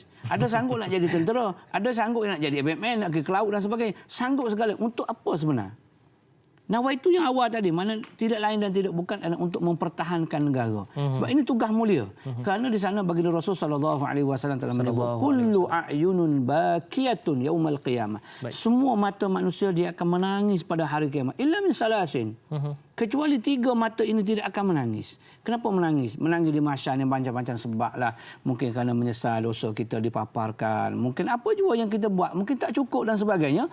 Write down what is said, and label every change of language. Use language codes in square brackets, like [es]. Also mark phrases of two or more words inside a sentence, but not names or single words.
[ms] Ada sanggup nak jadi tentera. Ada sanggup nak jadi Batman, nak pergi ke laut dan sebagainya. Sanggup segala. Untuk apa sebenarnya? Nawa itu yang awal tadi, mana tidak lain dan tidak bukan adalah untuk mempertahankan negara. Sebab ini tugas mulia. Kerana di sana baginda Rasul [ar] صلى الله عليه وسلم [ms] telah menyebut [ar] كل أعين باكية يوم القيامة. [ms] Semua mata manusia dia akan menangis pada hari kiamat. [ar] إلا من ثلاث. [ms] Kecuali 3 mata ini tidak akan menangis. Kenapa menangis? Menangis di mahsyar yang macam-macam sebab lah. Mungkin kerana menyesal dosa kita dipaparkan. Mungkin apa jua yang kita buat. Mungkin tak cukup dan sebagainya.